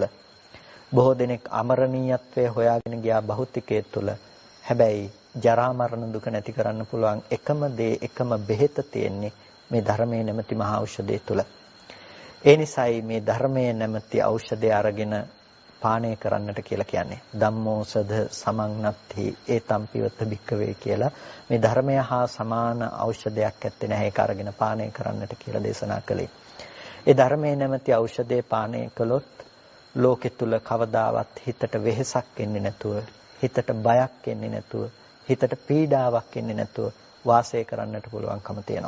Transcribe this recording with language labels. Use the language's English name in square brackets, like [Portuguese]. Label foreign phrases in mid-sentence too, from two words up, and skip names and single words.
[Sinhala] බොහෝ දෙනෙක් අමරණීයත්වය හොයාගෙන ගියා භෞතිකයේ තුල. හැබැයි ජරා මරණ දුක නැති කරන්න පුළුවන් එකම දේ එකම බෙහෙත තියෙන්නේ මේ ධර්මයේ නැමැති මහා ඖෂධය තුල. ඒ නිසායි මේ ධර්මයේ නැමැති ඖෂධය අරගෙන පානය කරන්නට කියලා කියන්නේ. [Pali] ධම්මෝසධ සමන්නත්ති ඒතම් පිවත භික්කවේ [Sinhala] කියලා මේ ධර්මය හා සමාන ඖෂධයක් ඇත්තේ නැහැ. ඒක අරගෙන පානය කරන්නට කියලා දේශනා කළේ. ඒ ධර්මයේ නැමැති ඖෂධය පානය කළොත් ලෝකෙ තුල කවදාවත් හිතට වෙහෙසක් එන්නේ නැතුව, හිතට බයක් එන්නේ නැතුව, හිතට පීඩාවක් එන්නේ නැතුව වාසය කරන්නට පුළුවන්කම තියෙනවා.